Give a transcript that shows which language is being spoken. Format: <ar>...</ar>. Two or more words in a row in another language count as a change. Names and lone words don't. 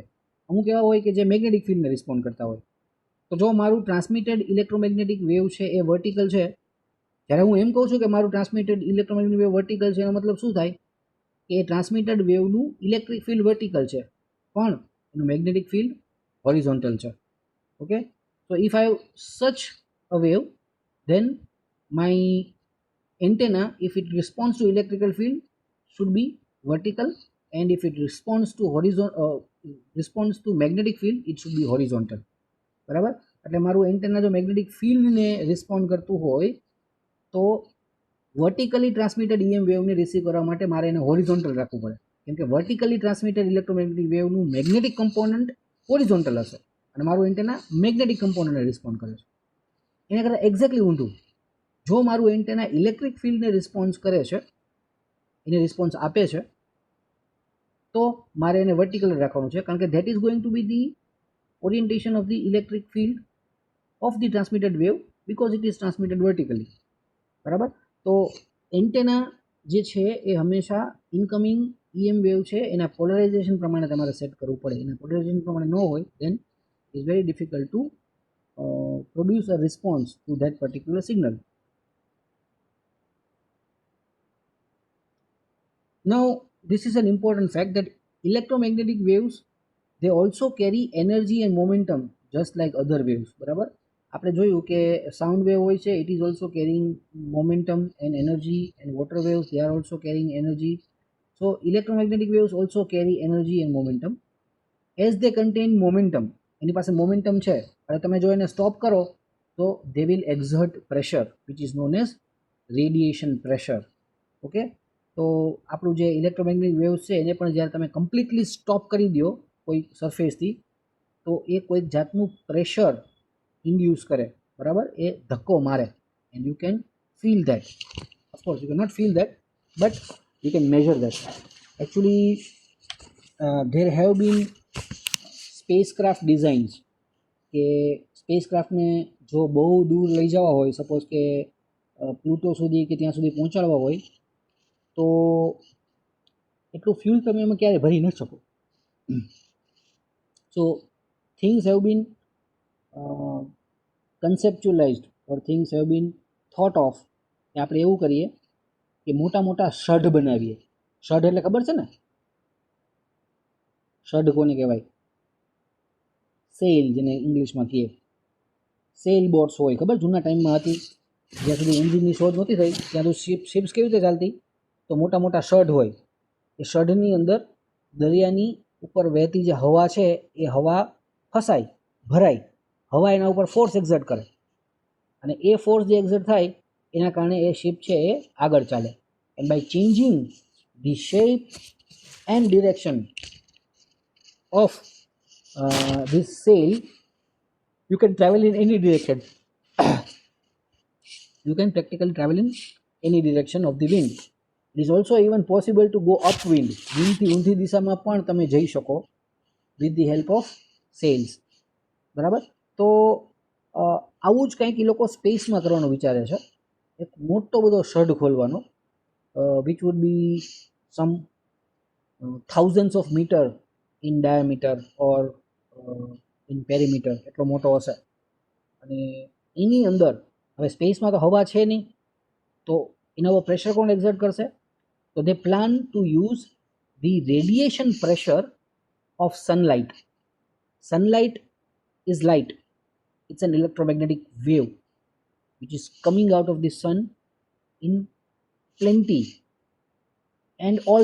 <gu>અમુક એવા હોય કે જે</gu> <en>magnetic field</en> <gu>રિસ્પોન્ડ કરતા હોય. તો જો મારું</gu> <en>transmitted electromagnetic wave</en> <gu>છે એ વર્ટિકલ છે, જ્યારે હું એમ કહું છું કે મારું</gu> <en>transmitted electromagnetic wave vertical</en> <gu>છે, એનો મતલબ શું થાય કે એ</gu> <en>transmitted wave electric field vertical</en> <gu>છે પણ એનું</gu> <en>magnetic field horizontal</en> <gu>છે. ઓકે,</gu> <en>so if I have such a wave, then my antenna, if it responds to electrical field, should be vertical, and if it responds to magnetic field, it should be horizontal.</en> <gu>બરાબર? એટલે મારું એન્ટેના જો</gu> <en>magnetic field</en> <gu>રિસ્પોન્ડ કરતું હોય તો</gu> <en>vertically transmitted EM wave</en> <gu>રિસીવ કરવા માટે મારે એને હોરિઝોન્ટલ રાખવું પડે, કેમ કે</gu> <en>vertically transmitted electromagnetic wave magnetic component horizontal</en> <gu>હશે અને મારું એન્ટેના</gu> <en>magnetic component</en> <gu>રિસ્પોન્ડ કરે છે. એના કરતાં એક્ઝેક્ટલી ઊંધું, જો મારું એન્ટેના</gu> <en>electric field</en> <gu>રિસ્પોન્સ કરે છે, એને રિસ્પોન્સ આપે છે, તો મારે એને વર્ટિકલ રાખવાનું છે, કારણ કે</gu> <en>that is going to be the orientation of the electric field of the transmitted wave because it is transmitted vertically.</en> <gu>બરાબર? તો એન્ટેના જે છે એ હંમેશા</gu> <en>incoming EM wave</en> <gu>છે એના પોલરાઇઝેશન પ્રમાણે તમારે સેટ કરવું પડે. એના પોલરાઇઝેશન પ્રમાણે ન હોય</gu> <en>then it is very difficult to produce a response to that particular signal. Now this is an important fact that electromagnetic waves, they also carry energy and momentum just like other waves.</en> <gu>બરાબર? આપણે જોયું કે</gu> <en>sound wave</en> <gu>હોય છે,</gu> <en>it is also carrying momentum and energy, and water waves, they are also carrying energy. So electromagnetic waves also carry energy and momentum. As they contain momentum,</en> <gu>એની પાસે મોમેન્ટમ છે, અને તમે જો એને સ્ટોપ કરો તો</gu> <en>they will exert pressure which is known as radiation pressure.</en> <gu>ઓકે, તો આપણું જે</gu> <en>electromagnetic waves</en> <gu>છે એને પણ જ્યારે તમે</gu> <en>completely stop</en> <gu>કરી દો કોઈ સરફેસથી, તો એ કોઈક જાતનું</gu> <en>pressure induce</en> <gu>કરે. બરાબર? એ ધક્કો મારે,</gu> <en>and you can feel that. Of course you can not feel that, but you can measure that. actually there have been spacecraft designs</en> <gu>કે સ્પેસક્રાફ્ટને જો બહુ દૂર લઈ જવા હોય, સપોઝ કે પ્લુટો સુધી કે ત્યાં સુધી પહોંચાડવા હોય, તો એટલું ફ્યુલ તમે એમાં ક્યારે ભરી ન શકો.</gu> <en>so things have been conceptualized or things have been thought of</en> <gu>કે આપણે એવું કરીએ કે મોટા મોટા શઢ બનાવીએ. શઢ એટલે ખબર છે ને? શઢ કોને કહેવાય? સેલ, જેને ઇંગ્લિશમાં કહીએ.</gu> <en>sail boats</en> <gu>હોય, ખબર જૂના ટાઈમમાં હતી, જ્યાં સુધી એન્જિનની શોધ નહોતી થઈ ત્યાં તો શિપ્સ કેવી રીતે ચાલતી? તો મોટા મોટા શઢ હોય, એ શઢની અંદર દરિયાની ઉપર વહેતી જે હવા છે એ હવા ફસાય, ભરાય, હવા એના ઉપર</gu> <en>force exert</en> <gu>કરે, અને એ ફોર્સ જે એક્ઝર્ટ થાય એના કારણે એ શિપ છે એ આગળ ચાલે.</gu> <en>and by changing the shape and direction of this sail, you can travel in any direction. You can practically travel in any direction of the wind. It is also even possible to go upwind.</en> <gu>વિંડથી ઊંધી દિશામાં પણ તમે જઈ શકો</gu> <en>with the help of sails.</en> <gu>બરાબર? તો આવું જ કંઈક એ લોકો સ્પેસમાં કરવાનું વિચારે છે. એક મોટો બધો શઢ ખોલવાનો,</gu> <en>which would be some thousands of meter in diameter or in perimeter,</en> <gu>એટલો મોટો હશે. અને એની અંદર હવે સ્પેસમાં તો હવા છે નહીં, તો એના ઉપર પ્રેશર કોણ એક્ઝર્ટ કરશે?</gu> <en>તો they plan to use the radiation pressure of sunlight. sunlight is light, it's an electromagnetic wave which is coming out of the sun in plenty and all the time.</en>